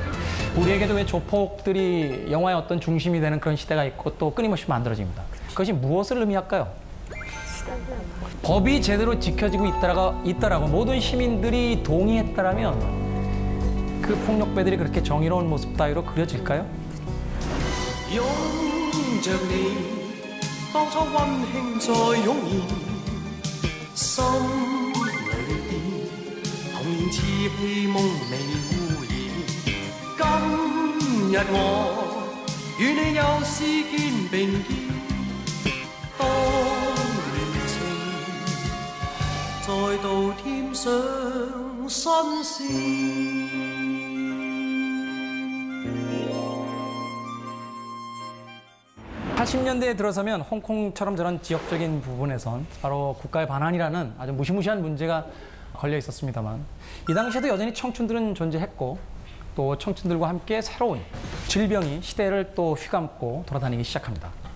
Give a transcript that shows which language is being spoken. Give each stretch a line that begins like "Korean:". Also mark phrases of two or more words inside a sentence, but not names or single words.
Korean: 우리에게도 왜 조폭들이 영화의 어떤 중심이 되는 그런 시대가 있고 또 끊임없이 만들어집니다. 그것이 무엇을 의미할까요? 법이 제대로 지켜지고 있다라고 모든 시민들이 동의했다라면 그 폭력배들이 그렇게 정의로운 모습 따위로 그려질까요?
Cantonese: 當初溫馨再湧現，心裏邊童年似戲夢未污染。今日我與你又試肩並肩，當戀情再度添上新鮮。
Korean: 80년대에 들어서면 홍콩처럼 저런 지역적인 부분에선 바로 국가의 반환이라는 아주 무시무시한 문제가 걸려 있었습니다만 이 당시에도 여전히 청춘들은 존재했고 또 청춘들과 함께 새로운 질병이 시대를 또 휘감고 돌아다니기 시작합니다.